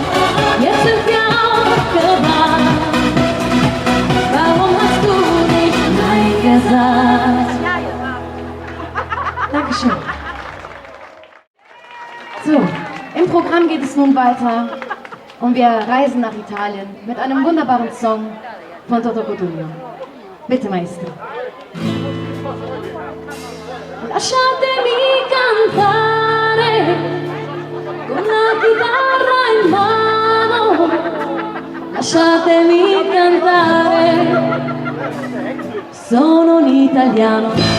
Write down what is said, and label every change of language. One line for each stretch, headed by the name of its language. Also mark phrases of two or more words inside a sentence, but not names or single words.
German: Jetzt sind wir aufgewacht. Warum hast du nicht Nein gesagt? Dankeschön. So, im Programm geht es nun weiter und wir reisen nach Italien mit einem wunderbaren Song von Toto Cutugno. Bitte, Maestro.
Italian: Lasciatemi cantare con la chitarra in mano. Lasciatemi cantare, sono un italiano.